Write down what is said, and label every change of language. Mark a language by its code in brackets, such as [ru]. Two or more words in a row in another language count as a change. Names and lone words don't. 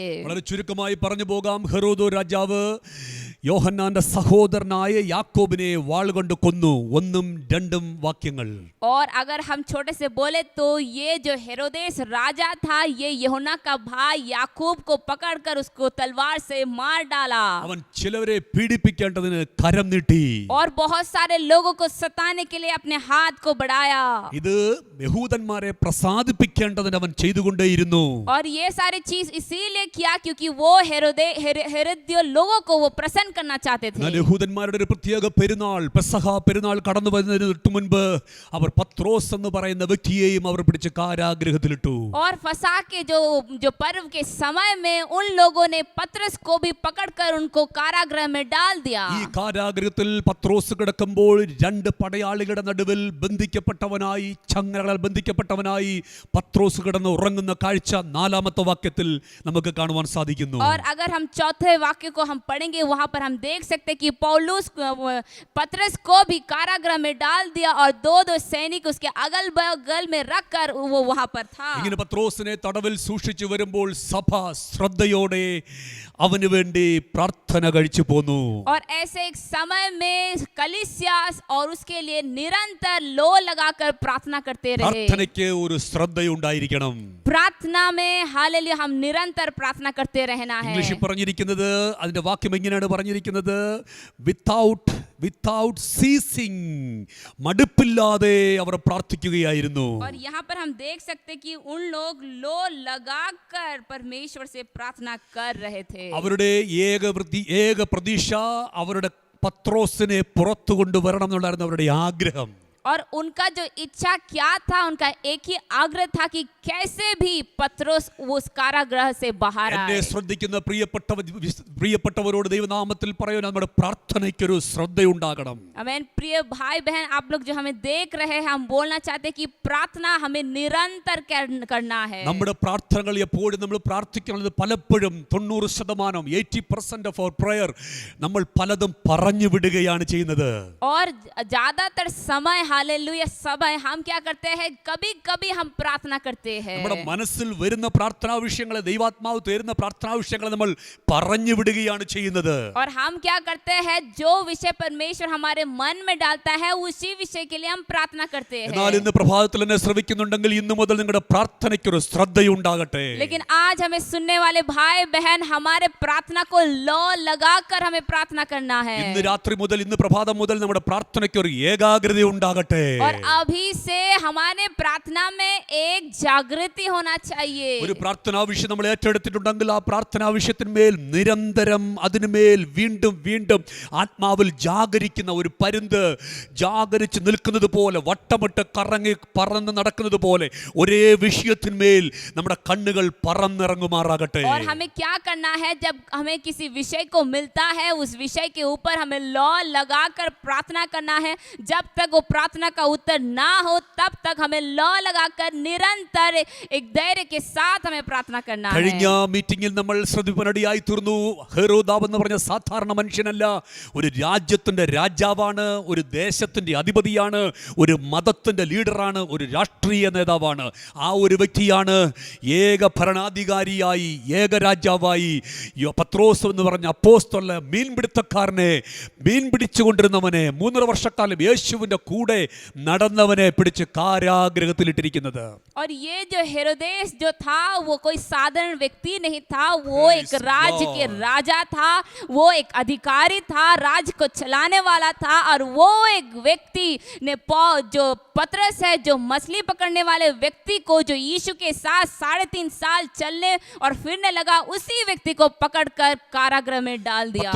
[ml] വളരെ ചുരുക്കമായി പറഞ്ഞു പോകാം. ഹെരോദോ രാജാവ് യോഹന്നാന്റെ സഹോദരനായ യാക്കോബിനെ വാളുകൊണ്ട് കൊന്നു. 1, 2 വാക്യങ്ങൾ. [hi] और अगर हम छोटे से बोले तो ये जो हेरोदेस राजा था, ये यूहन्ना का भाई याकूब को पकड़कर उसको तलवार से मार डाला. [ml] അവൻ ചിലവരെ പീഡിപ്പിക്കേണ്ടതിന് കരം നീട്ടി. [hi] और बहुत सारे लोगों को सताने के लिए अपने हाथ को बढ़ाया. [ml] ഇത് യഹൂദന്മാരെ പ്രസാദിപ്പിക്കേണ്ടതിന് അവൻ ചെയ്തുകൊണ്ടേയിരുന്നു. [hi] और ये सारी चीज इसीलिए किया क्योंकि वो हेरोदियों लोगों को वो प्रसन्न करना चाहते थे। [ml] എന്നാൽ യഹൂദന്മാരുടെ ഒരു പ്രത്യേക പെരുന്നാൾ പെസഹ പെരുന്നാൾ കടന്നു വരുന്നതിന് തൊട്ടു മുൻപ് അവർ പത്രോസ് എന്ന് പറയുന്ന വ്യക്തിയെയും അവർ പിടിച്ച് കാരാഗൃഹത്തിലിട്ടു. [hi] और फसा के जो पर्व के समय में उन लोगों ने पतरस को भी पकड़कर उनको कारागृह में डाल दिया। [ml] ഈ കാരാഗൃഹത്തിൽ പത്രോസ് കിടക്കുമ്പോൾ രണ്ട് പടയാളികളുടെ നടുവിൽ ബന്ധിക്കപ്പെട്ടവനായി ചങ്ങലകളാൽ ബന്ധിക്കപ്പെട്ടവനായി പത്രോസ് കിടന്ന് ഉറങ്ങുന്ന കാഴ്ച 4-ാമത്തെ വാക്യത്തിൽ നമുക്ക് കാണുവാൻ സാധിക്കുന്നു. [hi] और अगर हम चौथे वाक्य को हम पढ़ेंगे वहां पर हम देख सकते हैं कि पौलुस पतरस को भी कारागृह में डाल दिया और दो सैनिक उसके अगल बगल में रखकर वो वहां पर था। [ml] ഇങ്ങനെ പത്രോസിനെ തടവിൽ സൂക്ഷിച്ചു വരുമ്പോൾ സഭ ശ്രദ്ധയോടെ അവന് വേണ്ടി പ്രാർത്ഥന കഴിച്ചു പോന്നു. [hi] और ऐसे एक समय में कलीसिया और उसके लिए निरंतर लो लगाकर प्रार्थना करते रहे। [ml] പ്രാർത്ഥനയ്ക്ക് ഒരു ശ്രദ്ധയുണ്ടായിരിക്കണം. [hi] प्रार्थना में हालेलुया हम निरंतर प्रार्थना करते रहना है। [ml] ഇംഗ്ലീഷിൽ പറഞ്ഞിരിക്കുന്നത് അതിന്റെ വാക്യം എങ്ങനെയാണ് പറഞ്ഞിരിക്കുന്നത്? [en] without ceasing, [ml] മടുപ്പില്ലാതെ അവർ പ്രാർത്ഥിക്കുകയായിരുന്നു. [hi] और यहाँ पर हम देख सकते कि उन लोग लो लगाकर परमेश्वर से प्रार्थना कर रहे थे। [ml] അവരുടെ ഏക പ്രതീക്ഷ അവരുടെ പത്രോസിനെ പുറത്തു കൊണ്ടുവരണം എന്നുള്ളായിരുന്നു അവരുടെ ആഗ്രഹം. [hi] और उनका जो इच्छा क्या था, उनका एक ही आग्रह था कि कैसे भी पत्रोस उस कारागृह से बाहर [ml] എന്നെ [hi] आए। [ml] ശ്രദ്ധിക്കുന്ന പ്രിയപ്പെട്ടവരോട് ദൈവനാമത്തിൽ പറയുന്ന നമ്മുടെ പ്രാർത്ഥനയ്ക്കൊരു ശ്രദ്ധയുണ്ടാകണം. [hi] आमीन। प्रिय भाई बहन, आप लोग जो हमें देख रहे हैं, हम बोलना चाहते हैं कि प्रार्थना हमें निरंतर करना है। [ml] നമ്മുടെ പ്രാർത്ഥനകൾ എപ്പോഴും നമ്മൾ പ്രാർത്ഥിക്കുന്നത് പലപ്പോഴും 90% 80% [en] of our prayer [ml] നമ്മൾ പലതും പറഞ്ഞു വിടുകയാണ് ചെയ്യുന്നത്. [hi] और ज्यादातर समय हालेलुया समय हम क्या करते हैं, कभी कभी हम प्रार्थना करते हैं। [ml] നമ്മുടെ മനസ്സിൽ വരുന്ന പ്രാർത്ഥനാ വിഷയങ്ങളെ ദൈവാത്മാവ് തരുന്ന പ്രാർത്ഥനാ വിഷയങ്ങളെ നമ്മൾ പറഞ്ഞു വിടുകയാണ് ചെയ്യുന്നത്. [hi] और हम क्या करते हैं, जो विषय परमेश्वर हमारे मन में डालता है उसी विषय के लिए हम प्रार्थना करते हैं। [ml] എന്നാൽ ഇന്ന് പ്രഭാതത്തിൽ എന്നെ ശ്രവിക്കുന്നുണ്ടെങ്കിൽ ഇന്നു മുതൽ നിങ്ങളുടെ പ്രാർത്ഥനയ്ക്കൊരു ശ്രദ്ധയുണ്ടാകട്ടെ. [hi] लेकिन आज हमें सुनने वाले भाई बहन, हमारे प्रार्थना को लो लगाकर हमें प्रार्थना करना है। [ml] ഇന്ന് രാത്രി മുതൽ ഇന്ന് പ്രഭാതം മുതൽ നമ്മുടെ പ്രാർത്ഥനയ്ക്കൊരു ഏകാഗ്രത ഉണ്ടാകട്ടെ. [hi] और अभी से हमारे प्रार्थना में एक जागृति होना चाहिए। [ml] ഒരു പ്രാർത്ഥനാ വിഷയം നമ്മൾ ഏറ്റെടുത്തിട്ടുണ്ടെങ്കിൽ ആ പ്രാർത്ഥനാ വിഷയത്തിന്മേൽ നിരന്തരം അതിനുമേൽ വീണ്ടും വീണ്ടും ആത്മാവിൽ ജാഗരിക്കുന്ന ഒരു പരുന്ത് ജാഗരിച്ച് നിൽക്കുന്നത് പോലെ, വട്ടമിട്ട് കറങ്ങി പറന്ന് നടക്കുന്നത് പോലെ ഒരേ വിഷയത്തിന്മേൽ നമ്മുടെ കണ്ണുകൾ പറന്നിറങ്ങുമാറാകട്ടെ. [hi] और हमें क्या करना है, जब हमें किसी विषय को मिलता है उस विषय के ऊपर हमें लौ लगाकर प्रार्थना करना है। जब तक वो प्रार्थना का उत्तर ना हो तब तक हमें लौ लगाकर निरंतर एक धैर्य के साथ हमें प्रार्थना करना है। [ml] കഴിഞ്ഞ മീറ്റിംഗിൽ നമ്മൾ ശ്രദ്ധിപ്പനടിയായി തീർന്നു. ഹെരോദാവ് എന്ന് പറഞ്ഞ സാധാരണ മനുഷ്യനല്ല, ഒരു രാജ്യത്തിന്റെ രാജാവാണ്, ഒരു ദേശത്തിന്റെ അധിപതിയാണ്, ഒരു മതത്തിന്റെ ലീഡറാണ്, ഒരു രാഷ്ട്രീയ നേതാവാണ്. ആ ഒരു വ്യക്തിയാണ് ഏക ഭരണാധികാരിയായി ഏക രാജാവായി പത്രോസ് എന്ന് പറഞ്ഞ അപ്പോസ്തലനെ, മീൻപിടുത്തക്കാരനെ, മീൻ പിടിച്ചുകൊണ്ടിരുന്നവനെ, 3.5 വർഷക്കാലം യേശുവിന്റെ കൂടെ നടന്നവനെ പിടിച്ച് കാരാഗൃഹത്തിലിട്ടിരിക്കുന്നത്. [hi] और ये जो हेरोदेस जो था वो कोई साधारण व्यक्ति नहीं था, वो एक राज्य के राजा था, वो एक अधिकारी था, राज्य को चलाने वाला था। और वो एक व्यक्ति ने जो पतरस है, जो मछली पकड़ने वाले व्यक्ति को, जो यीशु के साथ 3.5 साल चलने और फिरने लगा, उसी व्यक्ति को पकड़कर कारागृह में डाल दिया।